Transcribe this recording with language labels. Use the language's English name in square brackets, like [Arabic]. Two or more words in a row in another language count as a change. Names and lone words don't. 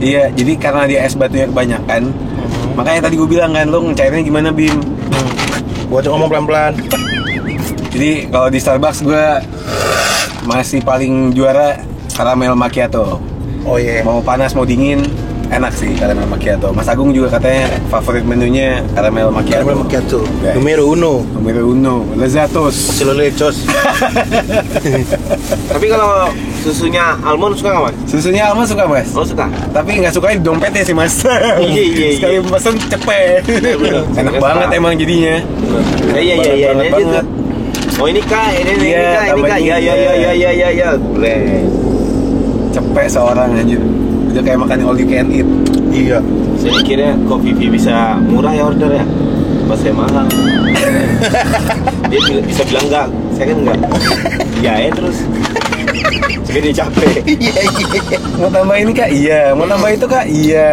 [Indonesian] Iya, jadi karena dia es batunya kebanyakan, makanya tadi gue bilang kan, lo ngecairnya gimana Bim? Gua ajak ngomong pelan-pelan. Jadi kalau di Starbucks gue masih paling juara caramel macchiato. Oh iya. Mau panas mau dingin enak sih caramel macchiato. Mas Agung juga katanya favorit menunya caramel macchiato. Caramel macchiato. Guys. [Spanish] Numero uno. Numero uno, lezatos. Silolecos. [Indonesian] Tapi kalau susunya almond suka nggak, Mas? Susunya almond suka Mas? Lo suka? Tapi nggak suka di dompetnya sih Mas. Iya. Sekali pesen cepet. Enak banget emang jadinya. Iya, Banget ini banget. tuh. Oh ini kak, ini Iya, kak, ini tambah kak. ini, Ya, boleh. Cepet seorang anjir. Udah kayak makan [English] all you can eat. [Indonesian] Iya. Saya kira kok Vivi bisa murah ya order ya, pas saya mahal. Dia bisa bilang enggak, saya kan enggak. Ya terus. Jadi dia capek. Mau tambah ini kak? Iya. Mau tambah itu kak? Iya.